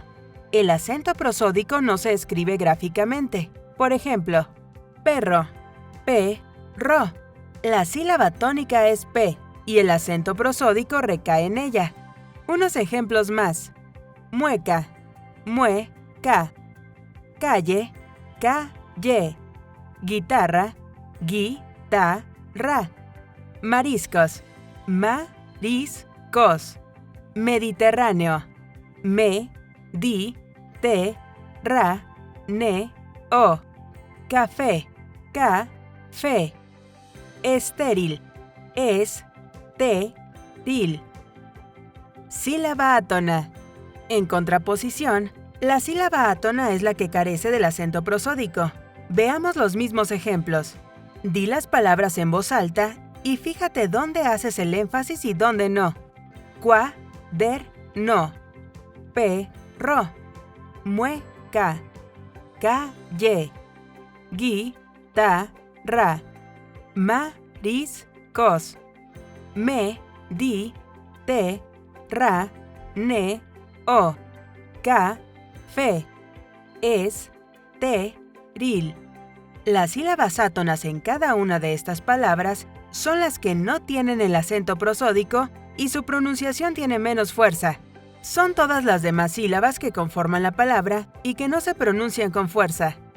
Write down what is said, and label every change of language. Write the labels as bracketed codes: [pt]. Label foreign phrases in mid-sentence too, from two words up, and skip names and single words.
[es] El acento prosódico no se escribe gráficamente. Por ejemplo, perro, p, ro. La sílaba tónica es p y el acento prosódico recae en ella. Unos ejemplos más. Mueca, mue, ca. Calle, ca, ye. Guitarra, gui, ta, ra. Mariscos, ma-ris-cos. Mediterráneo, me, di, te, ra, ne, o. Café, ca, fe. Estéril, es, te, til. Sílaba átona. En contraposición, la sílaba átona es la que carece del acento prosódico. Veamos los mismos ejemplos. Di las palabras en voz alta y fíjate dónde haces el énfasis y dónde no. Cua, der, no. Pe, ro. Mue, ca. Ca, ye. Gui, ta, ra. Ma, ris, cos. Me, di, te, ra, ne, o. Ca, fe. Es, te, ril. Las sílabas átonas en cada una de estas palabras son las que no tienen el acento prosódico y su pronunciación tiene menos fuerza. Son todas las demás sílabas que conforman la palabra y que no se pronuncian con fuerza.